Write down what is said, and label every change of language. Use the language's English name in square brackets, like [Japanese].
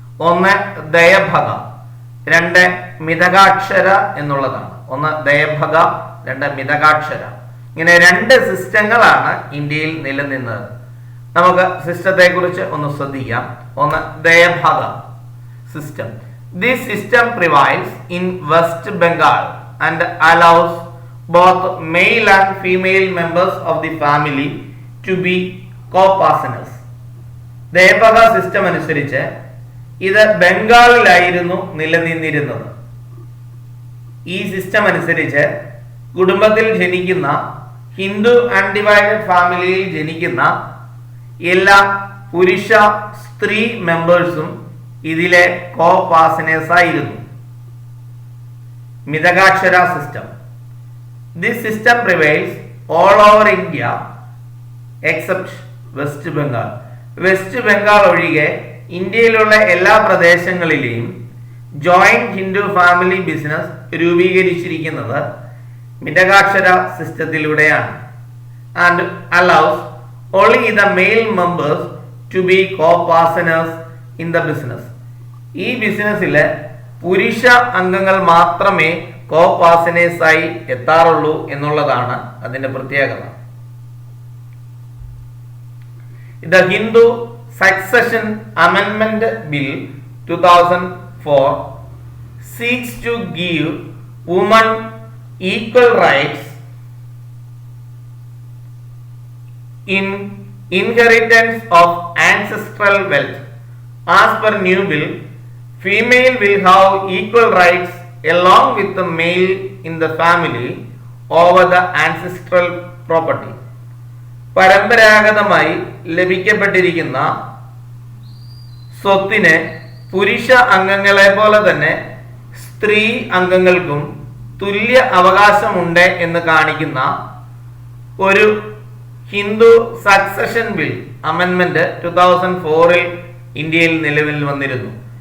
[Malayalam] 1 ദയഭഗ, 2 മിതകാക്ഷര എന്നുള്ളതാണ്. 1 ദയഭഗ, 2 മിതകാക്ഷര. ഇങ്ങനെ 2 സിസ്റ്റങ്ങളാണ് ഇന്ത്യയിൽ നിലനിന്നത്. നമുക്ക് സിസ്റ്റത്തെ കുറിച്ച് ഒന്ന് ശ്രദ്ധിക്കാം. 1 ദയഭഗ system. [English] This system prevails in West Bengal and allows both male and female members of the family to be co-partners. [Malayalam] ദയഭഗ system അനുസരിച്ച് ഇത് ബംഗാളിലായിരുന്നു നിലനിന്നിരുന്നത്. ഈ സിസ്റ്റം അനുസരിച്ച് കുടുംബത്തിൽ ജനിക്കുന്ന ഹിന്ദു അൺഡിവൈഡഡ് ഫാമിലിയിൽ ജനിക്കുന്ന എല്ലാ പുരുഷ സ്ത്രീ മെമ്പേഴ്സും ഇതിലെ കോ പാർട്ട്നേഴ്സ് ആയിരുന്നു. [English] Mitakshara system. This system prevails all over India except West Bengal. [Malayalam] West Bengal ഒഴികെ ഇന്ത്യയിലുള്ള എല്ലാ പ്രദേശങ്ങളിലെയും joint Hindu family business രൂപീകരിച്ചിരിക്കുന്നത് മിതകാക്ഷര സിസ്റ്റത്തിലൂടെയാണ്. [English] And allows only the male members to be co partners in the business. [Malayalam] ഈ ബിസിനസ്സിലെ പുരുഷ അംഗങ്ങൾ മാത്രമേ കോ-പാർട്ട്നേഴ്സായി എത്താറുള്ളൂ എന്നുള്ളതാണ് അതിന്റെ പ്രത്യേകത. [English] The Hindu Succession Amendment Bill 2004 seeks to give women equal rights in inheritance of ancestral wealth. As per new bill, female will have equal rights along with the male in the family over the ancestral property. [Malayalam] പരമ്പരാഗതമായി ലഭിക്കപ്പെട്ടിരിക്കുന്ന സ്വത്തിന് പുരുഷ അംഗങ്ങളെ പോലെ തന്നെ സ്ത്രീ അംഗങ്ങൾക്കും തുല്യ അവകാശമുണ്ട് എന്ന് കാണിക്കുന്ന ഒരു ഹിന്ദു സക്സഷൻ ബിൽ അമെൻമെന്റ് 2004 ഇന്ത്യയിൽ നിലവിൽ വന്നിരുന്നു.